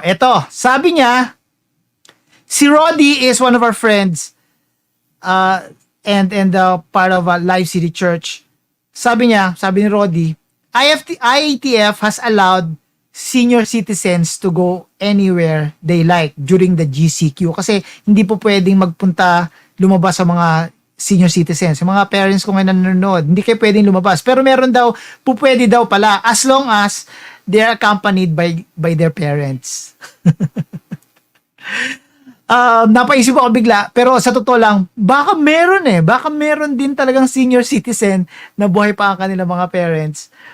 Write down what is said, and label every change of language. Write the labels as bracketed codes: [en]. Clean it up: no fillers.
[tl] Ito, sabi niya, [en] si Roddy is one of our friends and part of Live City Church. [tl] Sabi ni [en] Roddy, IATF has allowed senior citizens to go anywhere they like during the GCQ [tl] kasi hindi po pwedeng lumabas sa mga [en] senior citizens. [tl] Yung mga parents ko ngayon nanonood, hindi kayo pwedeng lumabas. Pero meron daw, pwede daw pala [en] as long as they're accompanied by their parents. [tl] Napaisip ako bigla, pero sa totoo lang, baka meron din talagang senior citizen na buhay pa ang kanilang mga parents.